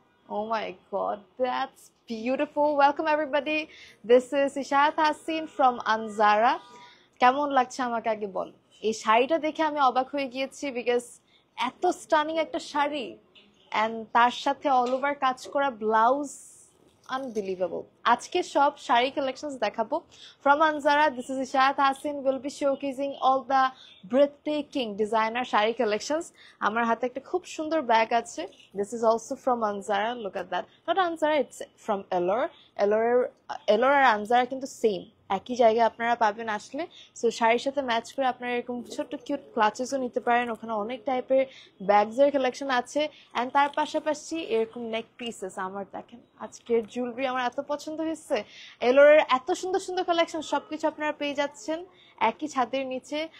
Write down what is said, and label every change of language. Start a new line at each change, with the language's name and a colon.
English: Oh my god, that's beautiful. Welcome everybody. This is Ishaat Hassin from Anzara.
Bangla: কেমন লাগছে আমাকে আগে বল। এই শাড়িটা দেখে আমি অবাক হয়ে গিয়েছি বিকজ এত স্টানিং একটা শাড়ি এন্ড তার সাথে অল ওভার কাজ করা ব্লাউজ
English: unbelievable.
Bangla: আজকে সব শাড়ি collections দেখাবো
English: from Anzara. This is Ishaat Hassin. Will be showcasing all the breathtaking designer sari collections.
Bangla: আমার হাতে একটা খুব সুন্দর ব্যাগ আছে.
English: This is also from Anzara. Look at that. Not Anzara, it's from Elor.
Bangla: Elor আর Anzara কিন্তু same. একই জায়গায় আপনারা পাবেন আসলে। সো শাড়ির সাথে ম্যাচ করে আপনারা এরকম ছোট্ট কিউট ক্লাচেসও নিতে পারেন। ওখানে অনেক টাইপের ব্যাগসের কালেকশন আছে অ্যান্ড তার পাশাপাশি এরকম নেক পিসেস। আমার দেখেন আজকের জুয়েলারি আমার এত পছন্দ হয়েছে। এলোরের এত সুন্দর সুন্দর কালেকশন সবকিছু আপনারা পেয়ে যাচ্ছেন একই ছাদের নিচে।